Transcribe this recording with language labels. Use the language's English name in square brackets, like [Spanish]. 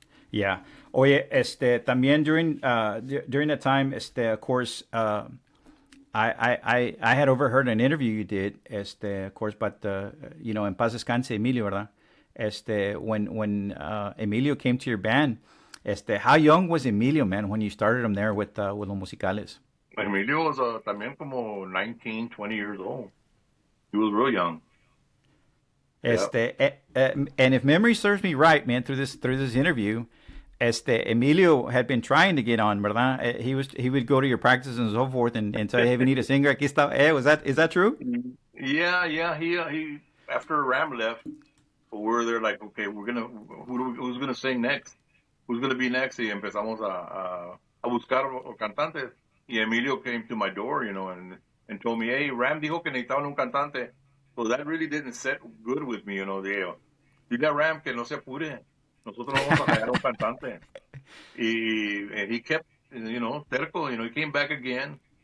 [English] Yeah. Oye, también during that time, of course, I had overheard an interview you did, of course, but [Spanish] en paz descanse Emilio, ¿verdad? [English] When Emilio came to your band, how young was Emilio, man, when you started him there with Los Musicales? Emilio was también como 19, 20 years old. He was real young. Yeah. And if memory serves me right, man, through this interview, Emilio had been trying to get on, ¿verdad? He would go to your practices and so forth and say, "Hey, we need a singer." [Spanish] Aquí está. [English] Is that true? Yeah. He after Ram left, we were there like, okay, who's gonna sing next? Who's gonna be next? [Spanish] Y empezamos a buscar cantantes. [English] Y Emilio came to my door, you know, and told me, "Hey, [Spanish] Ram dijo que necesitaban un cantante." [English] So that really didn't set good with me, you know. [Spanish] Dile a Ram que no se apure. Nosotros no vamos a hallar un cantante. [English] And he kept, you know, terco. You know, he came back again.